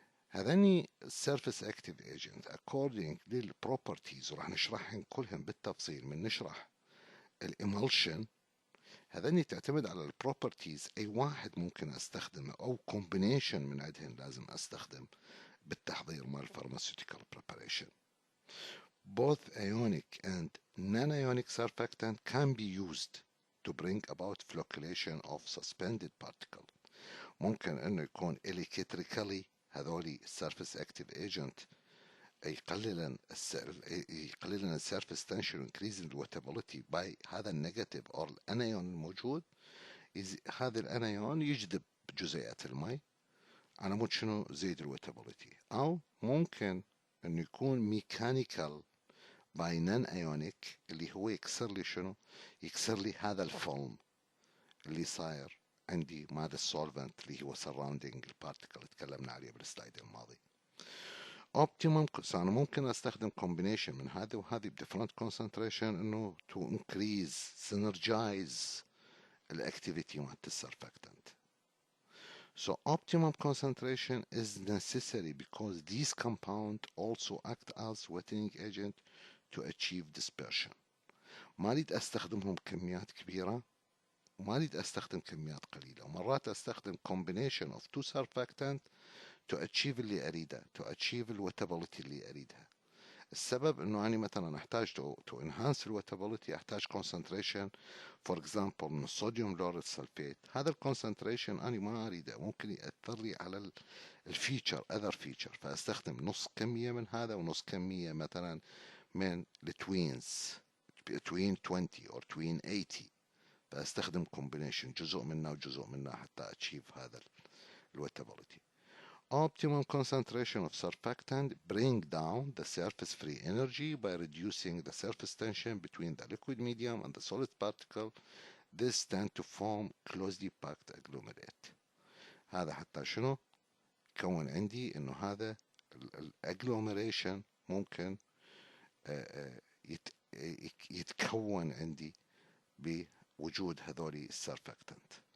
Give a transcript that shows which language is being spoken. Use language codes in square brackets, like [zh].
[ar] هذني السيرفيس اكتيف ايجنت [en] according [ar] للبروبرتيز وراح نشرحهم كلهم بالتفصيل من نشرح الامالشن. هذني تعتمد على البروبرتيز، اي واحد ممكن استخدمه او كومبينيشن من عندهن لازم استخدم بالتحضير مال [en] pharmaceutical preparation. Both ionic and non-ionic surfactant can be used to bring about flocculation of suspended particle. [ar] ممكن انه يكون [en] electrically [ar] هذولي [en] surface active agent [ar] يقللن السيرفيس تنشن وانكريزن الوتابيليتي باي هذا النيجاتيف اور الانايون الموجود. هذا الانايون يجذب جزيئات الماء على مود شنو زيد الوتابيليتي. او ممكن انه يكون ميكانيكال باي نان ايونيك اللي هو يكسر لي شنو، يكسر لي هذا الفيلم اللي صاير عندي مال السولفنت اللي هو سراوندينج البارتيكل تكلمنا عليه بالسلايد الماضي. اوبتيمم انا ممكن استخدم كومبينيشن من هذه وهذه بديفرنت كونسنتريشن انه تو انكريز سينرجايز الاكتيفيتي مالت السرفاكتنت. [en] So optimum concentration is necessary because these compounds also act as wetting agent to achieve dispersion. [ar] ما أريد أستخدمهم كميات كبيرة وما أريد أستخدم كميات قليلة، ومرات أستخدم [en] combination of two surfactant to achieve [ar] اللي أريده، [en] to achieve [ar] الوتابيلتي اللي أريدها. السبب انه انا مثلا احتاج [en] to enhance [ar] الوتابيلتي احتاج [en] concentration for example [ar] من الصوديوم لوريد سلفيت. هذا الكونسنتريشن انا ما اريده، ممكن ياثر لي على الفيتشر اذر فيتشر، فاستخدم نص كميه من هذا ونص كميه مثلا من التوينز [en] between 20 or between 80، [ar] فاستخدم combination جزء منه وجزء منه حتى [en] achieve [ar] هذا الوتابيلتي. [en] Optimum concentration of surfactant bring down the surface free energy by reducing the surface tension between the liquid medium and the solid particle. This tend to form closely packed agglomerate. [ar] هذا حتى شنو؟ كون عندي انه هذا الاجلوميريشن ممكن يتكون عندي بوجود هذولي السرفاكتنت.